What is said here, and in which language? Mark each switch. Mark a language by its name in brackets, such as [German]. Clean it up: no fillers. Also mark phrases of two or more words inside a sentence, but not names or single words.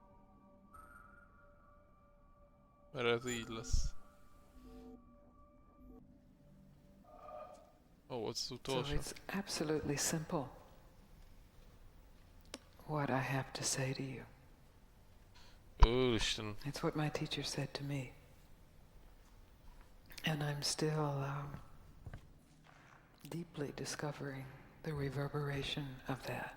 [Hungarian] Mert ez így lesz. Ó, ez az [English] So [Hungarian] utolsó. [English] it's absolutely simple what I have to say to you. [Hungarian] Úristen. [English] It's what my teacher said to me. And I'm still deeply discovering the reverberation of that.